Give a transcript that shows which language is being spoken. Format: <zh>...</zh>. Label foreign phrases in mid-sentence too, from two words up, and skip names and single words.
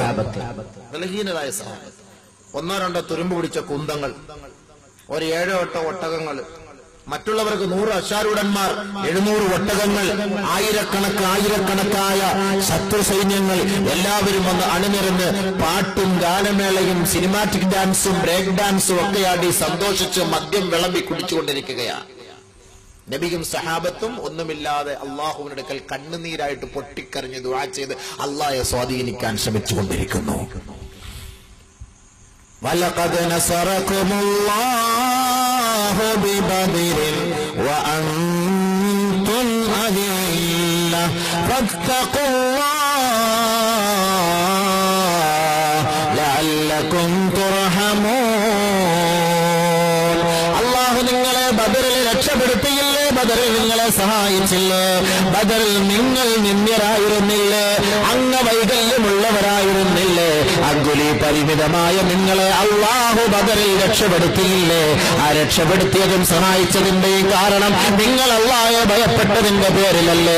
<ml>ബലഹീനരായ സഹാബത്ത്, ഒന്നോ രണ്ടോ തുരുമ്പ് പിടിച്ച കുന്തങ്ങൾ, ഒരു 7-8 ഒട്ടകങ്ങൾ, മറ്റുള്ളവർക്ക് 100 അശ്വാരൂഢന്മാർ, 700 ഒട്ടകങ്ങൾ, ആയിരക്കണക്കായ ശത്രു സൈന്യങ്ങൾ, എല്ലാവരും വന്ന് അണിനിരന്ന് പാട്ടും ഗാനമേളയും സിനിമാറ്റിക് ഡാൻസും ബ്രേക്ക് ഡാൻസും ഒക്കെയാടി സന്തോഷിച്ച് മദ്യം വിളമ്പി കുടിച്ചുകൊണ്ടിരിക്കുകയാണ്. നബിയും സഹാബത്തും ഒന്നുമില്ലാതെ അള്ളാഹുവിന്റെ അടുക്കൽ കണ്ണുനീരായിട്ട് പൊട്ടിക്കരഞ്ഞ് ദുആ ചെയ്ത് അള്ളാഹയെ സ്വാധീനിക്കാൻ ശ്രമിച്ചുകൊണ്ടിരിക്കുന്നു.</ml> <ar>وَلَقَدْ نَصَرَكُمُ اللَّهُ بِبَدْرٍ وَأَنْتُمْ أَذِلَّةٌ فَاتَّقُوا اللَّهَ لَعَلَّكُمْ تُرْحَمُونَ.</ar> <ml>അല്ലാഹു നിങ്ങളെ ബദറിൽ രക്ഷപ്പെടുത്തിയില്ലേ? ബദറിൽ നിങ്ങളെ സഹായിച്ചില്ലേ? ബദറിൽ നിങ്ങൾ നിന്ദ്യരായിരുന്നില്ലേ? അംഗവൈകല്യമുള്ളവരായിരുന്നില്ലേ? അങ്കുലി പരിമിതമായ നിങ്ങളെ അല്ലാഹു ബദറിൽ രക്ഷപ്പെടുത്തിയില്ലേ? ആ രക്ഷപ്പെടുത്തിയതും സഹായിച്ചതിന്റെയും കാരണം നിങ്ങൾ അല്ലാഹയെ ഭയപ്പെട്ടതിന്റെ പേരിലല്ലേ?</ml>